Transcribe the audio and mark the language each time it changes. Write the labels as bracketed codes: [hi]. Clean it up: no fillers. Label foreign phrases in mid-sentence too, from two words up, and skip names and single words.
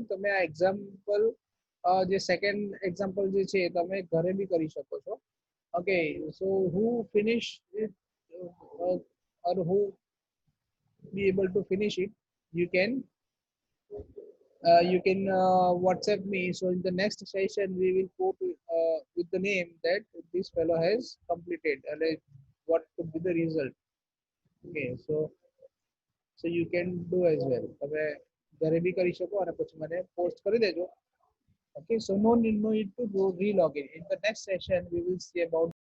[gu] તમે આ એક્ઝામ્પલ જે [en] second example [gu] જે છે એ તમે ઘરે બી કરી શકો છો. [en] Okay, so who finish it or who be able to finish it, you can WhatsApp me. So in the next session we will go to with the name that this fellow has completed, like what could be the result. Okay, so you can do as well. [gu] તમે ઘરે બી કરી શકો અને પછી મને પોસ્ટ કરી દેજો. [en] Okay, so no need to go re-log in. In the next session we will see about